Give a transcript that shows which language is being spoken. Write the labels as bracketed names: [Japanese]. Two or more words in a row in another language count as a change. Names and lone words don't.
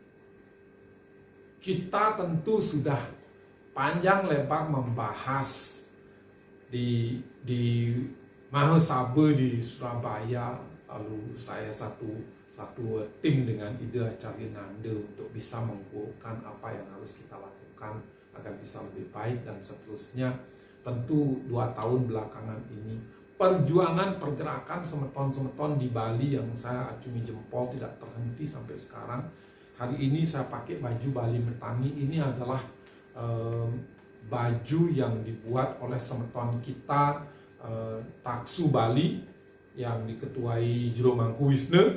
[Indonesian] Kita tentu sudah panjang lebar membahas di Mahasabe di Surabaya, lalu saya satu tim dengan Ide Acarinanda untuk bisa mengukurkan apa yang harus kita lakukan agar bisa lebih baik dan seterusnya. Tentu 2 tahun belakangan ini perjuangan pergerakan semeton-semeton di Bali yang saya acungi jempol tidak terhenti sampai sekarang. Hari ini saya pakai baju Bali Metangi. Ini adalah baju yang dibuat oleh semeton kita Taksu Bali yang diketuai Jero Mangkuwisna.